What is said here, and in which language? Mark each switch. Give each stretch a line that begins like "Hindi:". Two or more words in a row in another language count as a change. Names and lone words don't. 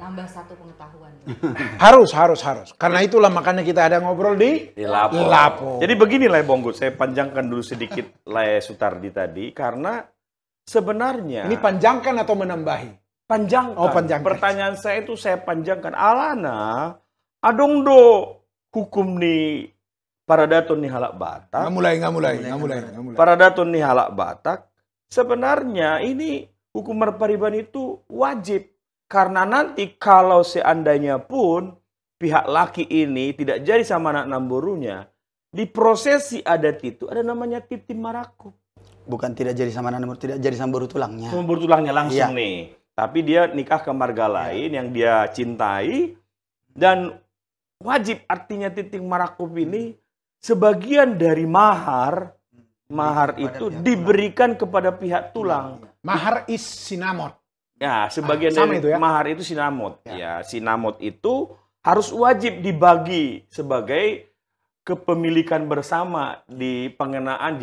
Indonesian: Nambah satu pengetahuan. Harus. Karena itulah makanya kita ada ngobrol di Lapo. Jadi begini Lebonggut, saya panjangkan dulu sedikit Le Sutardi tadi karena sebenarnya Ini panjangkan atau menambahi? panjangkan. Oh, panjangkan. Pertanyaan saya itu saya panjangkan.
Batak Toba: Alana, adong do hukum nih para daton nih halak Batak.
Indonesian: Nggak mulai.
Batak Toba: Para daton nih halak Batak.
Indonesian: Sebenarnya ini hukum marpariban itu wajib. Karena nanti kalau seandainya pun pihak laki ini tidak jadi sama anak namborunya, di prosesi adat itu ada namanya
Batak Toba: titim marakup.
Indonesian: Bukan tidak jadi sama anak namboru, tidak jadi sama baru tulangnya. Sama baru tulangnya langsung Iya. nih. Tapi dia nikah ke marga lain yang dia cintai. Dan wajib artinya
Batak Toba: titim marakup
Indonesian: ini sebagian dari mahar itu diberikan kepada pihak tulang. Mahar is sinamot. Ya, sebagian sama dari itu ya? mahar itu sinamot. Ya, sinamot itu harus wajib dibagi sebagai kepemilikan bersama di pengenaan.